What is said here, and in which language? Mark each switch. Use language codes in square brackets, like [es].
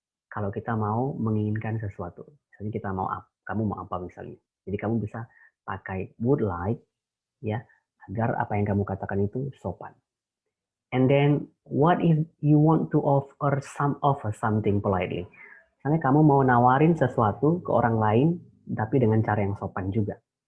[id] Kalau kita mau menginginkan sesuatu, misalnya kita mau kamu mau apa misalnya. Jadi kamu bisa pakai would like ya agar apa yang kamu katakan itu sopan. [en] And then what if you want to offer something politely? [id] Misalnya kamu mau nawarin sesuatu ke orang lain tapi dengan cara yang sopan juga.